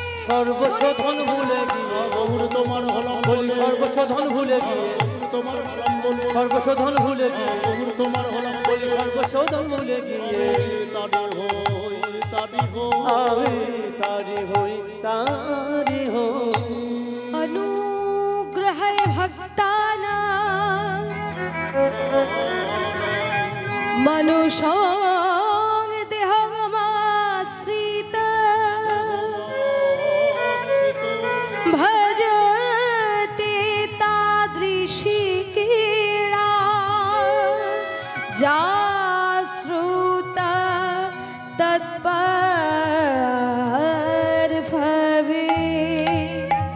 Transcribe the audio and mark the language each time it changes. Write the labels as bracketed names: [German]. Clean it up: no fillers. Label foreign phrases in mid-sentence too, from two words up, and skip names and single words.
[Bangla] সর্বস্ব ধন ভুলে গিয়ে, গৌর তোমার হলাম বলি বলে, সর্বস্ব ধন ভুলে গিয়ে, তোমার হলাম বলে, সর্বস্ব ধন ভুলে গিয়ে, গৌর তোমার হলাম বলি সর্বস্ব ধন ভুলে গিয়ে, তারি হই তারি হই, আমি তারি হই তারি হই, [Sanskrit] अनुग्रह भक्ताना मनुष्यं देहमाश्रित भजते तादृशी क्रीडा जा श्रुता तत्पर भवेत्।